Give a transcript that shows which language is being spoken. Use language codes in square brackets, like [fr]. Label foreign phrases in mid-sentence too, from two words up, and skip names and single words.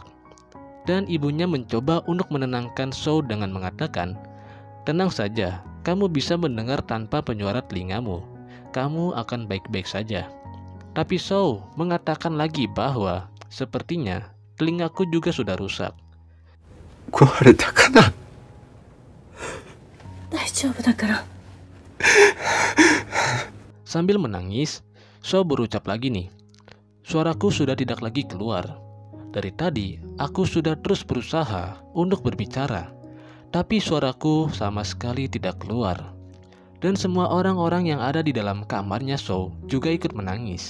[id] Dan ibunya mencoba untuk menenangkan Sou dengan mengatakan, "Tenang saja, kamu bisa mendengar tanpa penyuara telingamu. Kamu akan baik-baik saja." Tapi Sou mengatakan lagi bahwa sepertinya telingaku juga sudah rusak. [ja] 壊れたかな。大丈夫だから。 [id] Sambil menangis, So berucap lagi nih. Suaraku sudah tidak lagi keluar. Dari tadi, aku sudah terus berusaha untuk berbicara, tapi suaraku sama sekali tidak keluar. Dan semua orang-orang yang ada di dalam kamarnya So juga ikut menangis.